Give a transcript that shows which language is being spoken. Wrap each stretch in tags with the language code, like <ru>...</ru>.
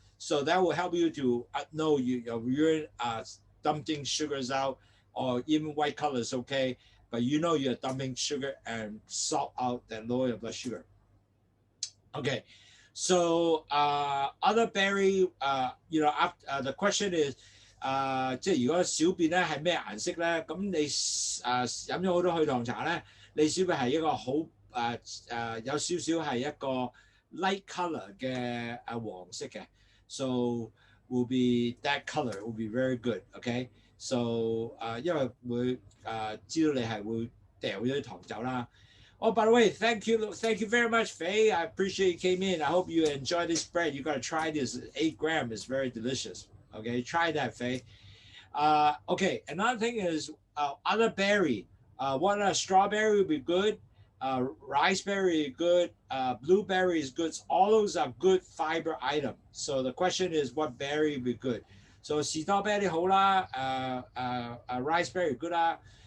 <en>So that will help you to know your urine dumping sugars out, or even white color is okay. But you know you're dumping sugar and salt out that lower your blood sugar. Okay. So other berry, the question is,</en> <yue>即係如果小便咧係咩顏色咧？咁你飲咗好多去糖茶咧，你小便係一個好有少少係一個</yue> <en>light color</en> <yue>嘅黃色嘅 ，</yue> <en>so will be that color will be very good, okay?</en> <yue>So 因為會知道你係會掉咗啲糖走啦。</yue> <en>Oh, by the way, thank you very much, Faye. I appreciate you came in. I hope you enjoy this bread. You gotta try this. 8 grams is very delicious. Okay, try that, Faye. Okay, another thing is other berry. Strawberry would be good. Raspberry is good. Blueberry is good. All those are good fiber items. So the question is, what berry would be good?</en> <yue>So 士多啤梨好啦，</yue> <en>raspberry good</en> <yue>啦。</yue>